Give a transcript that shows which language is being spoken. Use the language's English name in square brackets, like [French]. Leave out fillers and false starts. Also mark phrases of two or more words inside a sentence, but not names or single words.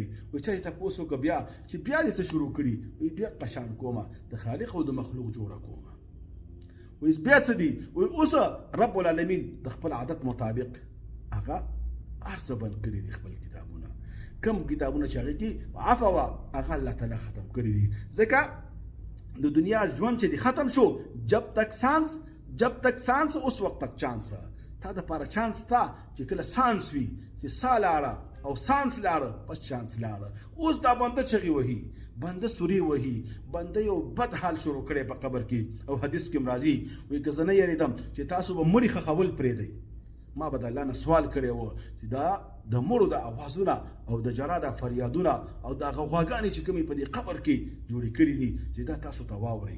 [Pashto] وایي چا یې تپوس وکړه بیا چې بیا دې څه شروع کړي؟ وایي بیا قشان کومه، د خالق او د مخلوق جوړه کومه. وایي بیا څه دي؟ وایي اوس رب العالمین د خپل عادت مطابق هغه هر څه بند کړي دي، خپل کتابونه، کم کتابونه چې هغې کې عفو وه هغه الله تعالی ختم کړي دي. ځکه د دنیا ژوند چې دی ختم شو، [Urdu] جب تک سانس اس وقت تک چانس. [Pashto] تا دپاره چانس تا چې کله سانس وي، چې سا لاړه او سانس لاړه پس چانس لاړه. اوس دا بنده چغې وهي، بنده سوري وهي، بنده یو بد حال شروع کړی په قبر کې. او حدیث کې راځي وایي که زه نه یېرېدم چې تاسو به مړي ښخول پرېږدئ، ما به د الله نه سوال کړی و چې دا د مړو د اوازونه او د جرا د فریادونه او د هغه غواګانې چې کومې په دې قبر کې جوړې کړي دي چې دا تاسو ته واورئ.